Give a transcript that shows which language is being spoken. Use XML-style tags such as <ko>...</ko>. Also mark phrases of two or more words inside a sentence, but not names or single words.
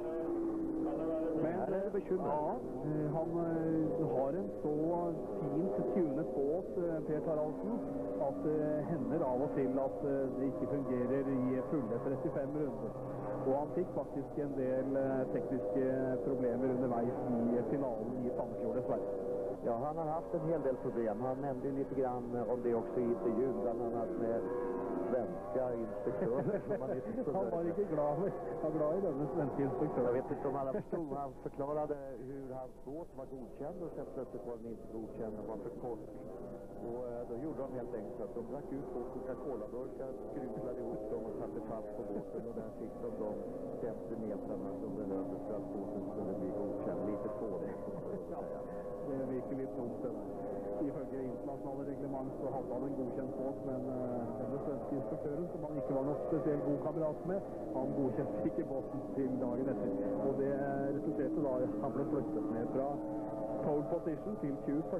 <no>Men ja, han har en så fint tunet båt, Per Taraldsen, at det hender av og til at det ikke fungerer i fulle 35 runder. Og han fikk faktisk en del tekniske problemer underveis i finalen i Sanderfjord, dessverre.</no> <sv>Ja, han har haft en hel del problem. Han nämnde lite grann om det också i intervjun, bland annat med svenska inspektörer.</sv> <no>Han var ikke glad i denne svenske inspektøren.</no> <sv>Jag vet inte om alla förstod. Han förklarade hur hans båt var godkänd och sen plötsligt var den inte godkänd och var för kort. Och då gjorde de helt enkelt att de drack ut 2 Coca-Cola-burkar, skruvlade ihop dem och satte fast på båten, och där fick de 50 metrarna som behövdes för att båten skulle bli godkänd. Lite fånigt.</sv> <no>Det virker litt dumt det der. Ifølge internasjonale reglement så hadde han en godkjent båt, men denne svenske inspektøren, som han ikke var noe spesielt god kamerat med, han godkjente ikke båten til dagen etter. Og det resulterte da han ble flyttet ned fra</no> <en>pole position</en> <no>til 21.</no>